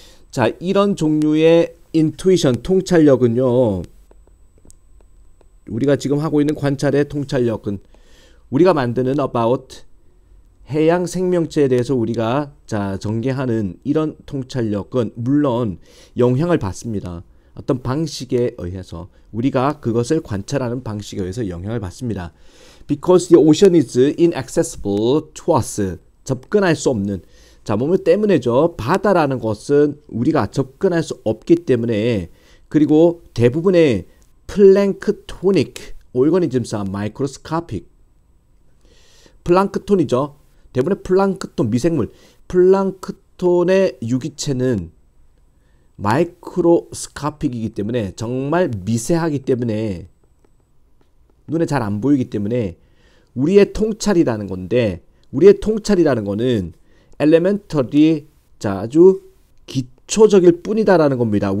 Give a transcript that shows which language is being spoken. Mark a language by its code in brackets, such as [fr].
[ko] 자, 이런 종류의 인투이션, 통찰력은요, 우리가 지금 하고 있는 관찰의 통찰력은 우리가 만드는 about 해양 생명체에 대해서 우리가 자 전개하는 이런 통찰력은 물론 영향을 받습니다. 어떤 방식에 의해서 우리가 그것을 관찰하는 방식에 의해서 영향을 받습니다. [en] Because the ocean is inaccessible to us. [ko] 접근할 수 없는 자 뭐뭐 때문에죠. 바다라는 것은 우리가 접근할 수 없기 때문에 그리고 대부분의 플랭크토닉 오르가니즘스 마이크로스코픽 플랑크톤이죠. 대부분의 플랑크톤 미생물 플랑크톤의 유기체는 마이크로스코픽이기 때문에 정말 미세하기 때문에 눈에 잘 안 보이기 때문에 우리의 통찰이라는 건데 우리의 통찰이라는 거는 엘레멘터리 자 아주 기초적일 뿐이다라는 겁니다.